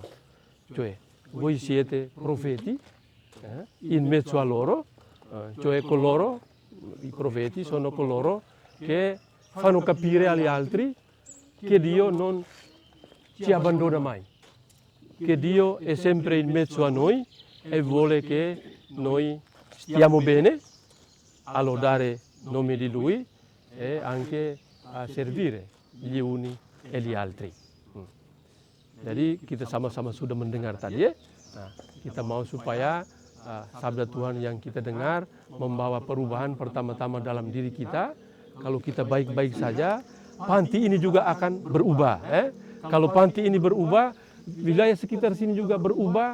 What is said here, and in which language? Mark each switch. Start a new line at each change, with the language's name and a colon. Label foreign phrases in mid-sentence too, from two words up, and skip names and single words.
Italian: Cioè, voi siete profeti in mezzo a loro, cioè coloro, i profeti sono coloro che fanno capire agli altri che Dio non ci abbandona mai, che Dio è sempre in mezzo a noi e vuole che noi stiamo bene a lodare il nome di Lui e anche a servire gli uni e gli altri.
Indonesian: Jadi kita sama-sama sudah mendengar tadi ya. Nah, kita mau supaya sabda Tuhan yang kita dengar membawa perubahan pertama-tama dalam diri kita. Kalau kita baik-baik saja, panti ini juga akan berubah. Kalau panti ini berubah, wilayah sekitar sini juga berubah.